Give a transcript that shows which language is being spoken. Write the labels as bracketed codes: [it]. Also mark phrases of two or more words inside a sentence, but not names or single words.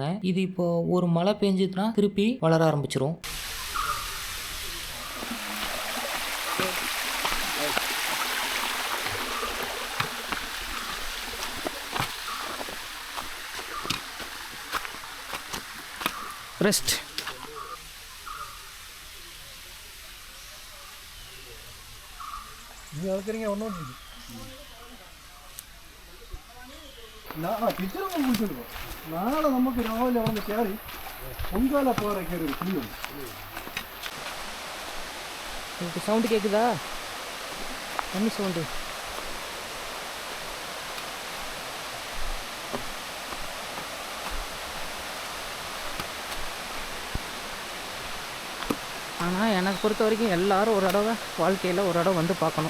[ta] இது இப்போ ஒரு மழை பெஞ்சதுன்னா திருப்பி வளர ஆரம்பிச்சிரும். ரெஸ்ட். [ml] നാളെ നമുക്ക് രാവിലെ വന്ന് കയറി പൊങ്കാല പോകാൻ കയറി ഒരു കുഴിയുണ്ട്. [ta] உங்களுக்கு சவுண்டு கேட்குதா? தண்ணி சவுண்டு. ஆனால் எனக்கு பொறுத்த வரைக்கும் எல்லோரும் ஒரு தடவை வாழ்க்கையில் ஒரு தடவை வந்து பார்க்கணும்.